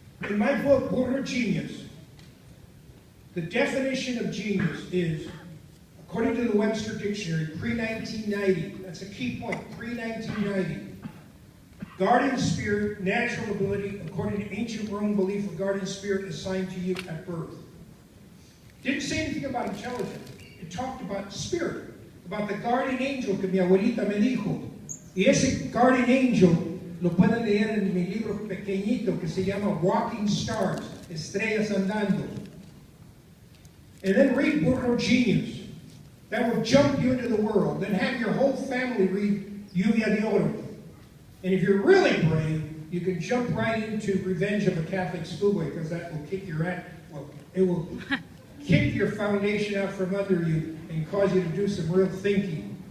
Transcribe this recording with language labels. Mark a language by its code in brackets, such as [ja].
[en] In my book, Burro Genius, the definition of genius is, according to the Webster Dictionary, pre-1990, that's a key point, pre-1990, guardian spirit, natural ability, according to ancient Roman belief, a guardian spirit assigned to you at birth. Didn't say anything about intelligence. It talked about spirit, about the guardian angel [es] que mi abuelita me dijo. Y ese guardian angel lo pueden leer en mi libro pequeñito que se llama Walking Stars, Estrellas Andando. [en] And then read Burro Genius. That will jump you into the world. Then have your whole family read Lluvia de Oro. And if you're really brave, you can jump right into Revenge of a Catholic Schoolboy, because that will kick your ass. Well, it will kick your foundation out from under you and cause you to do some real thinking.